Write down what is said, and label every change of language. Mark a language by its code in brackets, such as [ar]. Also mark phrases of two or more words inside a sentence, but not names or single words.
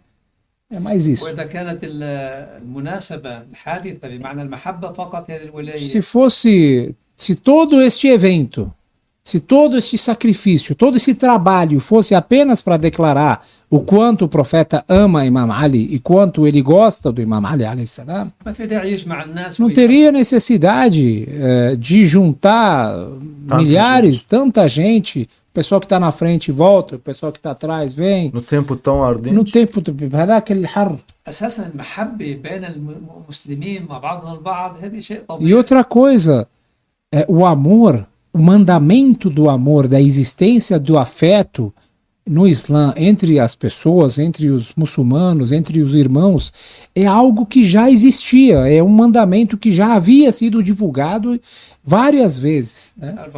[pt] É mais isso. [ar] وإذا كانت المناسبة الحادثة بمعنى المحبة فقط هذه الولاية. [pt] Se todo este evento, se todo este sacrifício, todo esse trabalho fosse apenas para declarar o quanto o profeta ama Imam Ali e quanto ele gosta do Imam Ali [ar] عليه السلام, [pt] não teria necessidade de juntar milhares, tanta gente. O pessoal que está na frente volta, o pessoal que está atrás vem. No tempo tão ardente. No tempo [ar] هذاك الحر. أساسا المحبة بين المسلمين مع بعضهم البعض هذه شيء طبيعي. [pt] E outra coisa, o amor, o mandamento do amor, da existência do afeto no Islã entre as pessoas, entre os muçulmanos, entre os irmãos, é algo que já existia, é um mandamento que já havia sido divulgado várias vezes, né?